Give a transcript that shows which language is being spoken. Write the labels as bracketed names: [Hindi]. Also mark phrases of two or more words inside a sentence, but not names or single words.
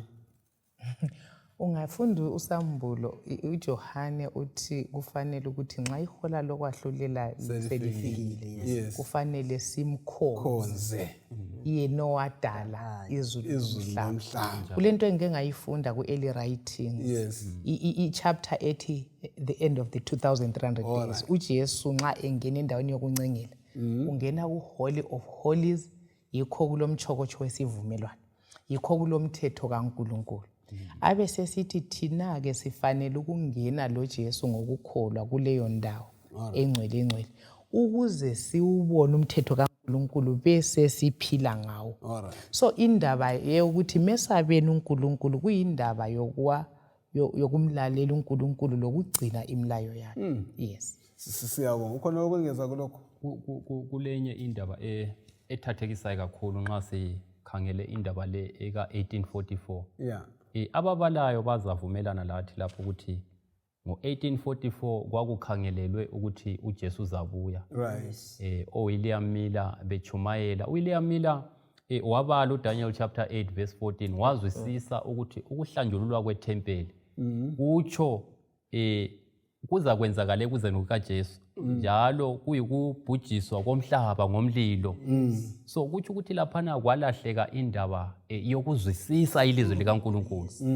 [North Ndebele] Ungafunda uSambulo uJohane uthi kufanele ukuthi nxa ihola lokwahlulela selifikile kufanele simkhonze yena owadala izulu nomhlaba. Kulento engike ngayifunda ku- [English] early writing [North Ndebele] i-chapter ethi [English] the end of the 2300 days [North Ndebele] uJesu nxa engena endaweni yokuncengela ungena ku- [English] holy of holies [North Ndebele] yikho kulomchokocho wesivumelwano yikho kulomthetho kaNkulunkulu. Abe sesithi thina-ke sifanele ukungena lo Jesu ngokukholwa kuleyo ndawo engcwele ukuze siwubone umthetho kaNkulunkulu bese siphila ngawo. So indaba yokuthi mesabeni uNkulunkulu kuyindaba yokumlalela uNkulunkulu lokugcina imilayo yakhe. [English] Yes. [North Ndebele] Siyabonga. Ukhona okwengeza kulokho? Kulenye indaba ethathekisayo kakhulu nxa sikhangele indaba le eka 1844. Ababalayo bazavumelana lathi lapho ukuthi ngo-1844 kwakukhangelelwe ukuthi uJesu uzabuya. [English] Right. [North Ndebele] William Miller bechumayela. William Miller wabala uDaniel chapter 8 verse 14 wazwisisa ukuthi ukuhlanjululwa kwethempeli kutsho kuza kwenzakala ekuzeni kukaJesu njalo kuyikubhujiswa komhlaba ngomlilo. So kutsho ukuthi laphana kwalahleka indaba yokuzwisisa ilizwi likaNkulunkulu.